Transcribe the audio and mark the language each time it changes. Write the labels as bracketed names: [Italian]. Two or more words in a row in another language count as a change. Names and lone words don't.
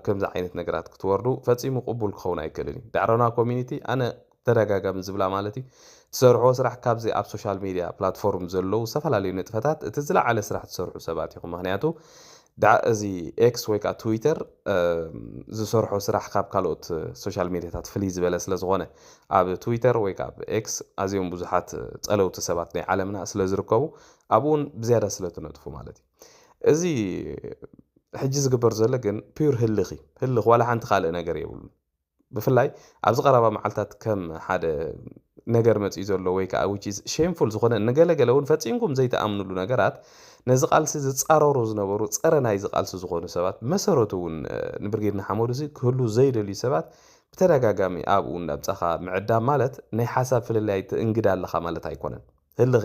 [Tigrinya] ከምዚ ዓይነት ነገራት ክትወርዱ ፈፂሙ ቅቡል ክኸውን ኣይክእልን እዩ። ዳዕሮና ኮሚኒቲ ኣነ ተደጋጋሚ ዝብላ ማለት እዩ ትሰርሖ ስራሕ ካብዚ ኣብ [English] social media platform [Tigrinya] ዘለዉ ዝተፈላለዩ ንጥፈታት እቲ ዝለዓለ ስራሕ ትሰርሑ ሰባት ኢኹም። ምክንያቱ እዚ ኤክስ ወይ ከዓ ትዊተር ዝሰርሖ ስራሕ ካብ ካልኦት ሶሻል ሚድያታት ፍልይ ዝበለ ስለ ዝኾነ ኣብ ትዊተር ወይ ከዓ ኣብ ኤክስ ኣዝዮም ብዙሓት ፀለውቲ ሰባት ናይ ዓለምና ስለ ዝርከቡ ኣብኡን ብዝያዳ ስለ ትነጥፉ ማለት እዩ። እዚ ሕጂ ዝግበር ዘሎ ግን ፒር ህልኽ እዩ። ህልኽ ዋላ ሓንቲ ካልእ ነገር የብሉ። ብፍላይ ኣብዚ ቀረባ መዓልታት ከም ሓደ ነገር መፅኡ ዘሎ ወይ ከዓ [English] which is shameful [Tigrinya] ዝኾነ ንገለገለ እውን ፈፂምኩም ዘይተኣምንሉ ነገራት ነዚ ቃልሲ ዝፃረሩ ዝነበሩ ፀረ ናይ ዝቃልሲ ዝኾኑ ሰባት መሰረቱ እውን ንብርጌድና ሓመዱ ክህሉ ዘይደልዩ ሰባት ብተደጋጋሚ ኣብኡ እንዳምፃኻ ምዕዳም ማለት ናይ ሓሳብ ፍልላይ እንግዳ ኣለኻ ማለት ኣይኮነን። ህልኽ